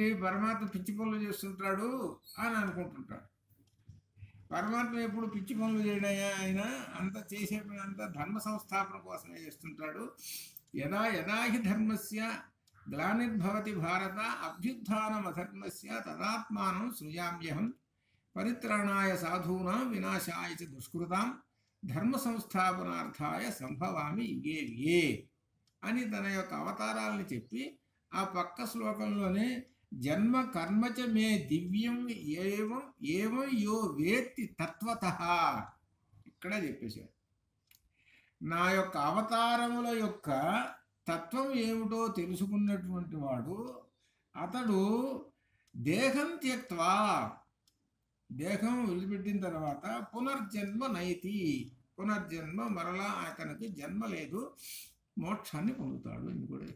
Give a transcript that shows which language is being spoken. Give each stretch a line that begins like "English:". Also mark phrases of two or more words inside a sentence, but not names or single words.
Telugu: పరమాత్మ పిచ్చి పనులు చేస్తుంటాడు అని అనుకుంటుంటాడు. పరమాత్మ ఎప్పుడు పిచ్చి పనులు చేయడయ్యా, ఆయన అంతా చేసే పని అంతా ధర్మ సంస్థాపన కోసమే చేస్తుంటాడు.
Sanskrit: యదా యదా హి ధర్మస్య గ్లానిర్భవతి భారత అభ్యుత్థానమధర్మస్య తదాత్మానం సృజామ్యహం పరిత్రాణాయ సాధూనాం వినాశాయ చ దుష్కృతాం ధర్మ సంస్థాపనార్థాయ సంభవామి యుగే యుగే
Telugu: అని తన యొక్క అవతారాలను చెప్పి ఆ పక్క శ్లోకంలోనే
Sanskrit: జన్మ కర్మచ మే దివ్యం ఏవం ఏవం యో వేత్తి తత్వతః
Telugu: ఇక్కడ చెప్పేశాడు. నా యొక్క అవతారముల యొక్క తత్వం ఏమిటో తెలుసుకున్నటువంటి వాడు అతడు
Sanskrit: దేహం త్యక్త్వా,
Telugu: దేహం వదిలిపెట్టిన తర్వాత
Sanskrit: పునర్జన్మ నైతి,
Telugu: పునర్జన్మ మరలా అతనికి జన్మ లేదు, మోక్షాన్ని పొందుతాడు అని కూడా చెప్పాడు.